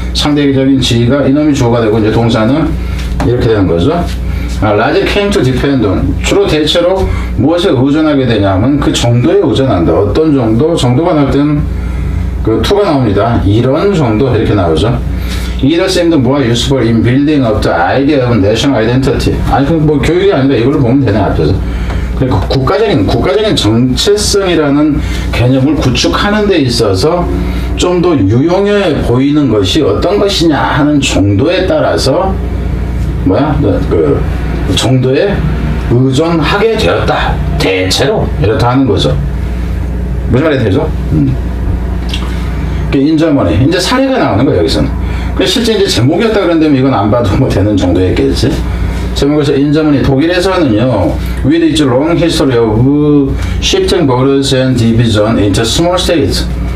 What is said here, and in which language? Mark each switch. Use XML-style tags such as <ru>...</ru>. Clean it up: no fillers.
<ko>상대적인 지위가 이놈이 주어가 되고 이제 동사는 이렇게 되는 거죠.</ko> <en>largely came to depend on,</en> <ko>주로 대체로 무엇에 의존하게 되냐면 그 정도에 의존한다. 어떤 정도가 나올 때는 그 to가 나옵니다. 이런 정도 이렇게 나오죠.</ko> <en>Either seemed more useful in building up the idea of national identity.</en> <ko>아니 그 뭐 교육이 아니라 이걸로 보면 되네 앞에서. 그러니까 국가적인 정체성이라는 개념을 구축하는 데 있어서 좀 더 유용해 보이는 것이 어떤 것이냐 하는 정도에 따라서 그 정도에 의존하게 되었다. 대체로 이렇다 하는 거죠. 무슨 말이 되죠? 인저머니. 이제 사례가 나오는 거예요, 여기서는. 실제 이제 제목이었다 그랬는데 이건 안 봐도 뭐 되는 정도였겠지. 제목에서 인저머니, 독일에서는요,</ko> <en>with its long history of shifting borders and division into small states.</en>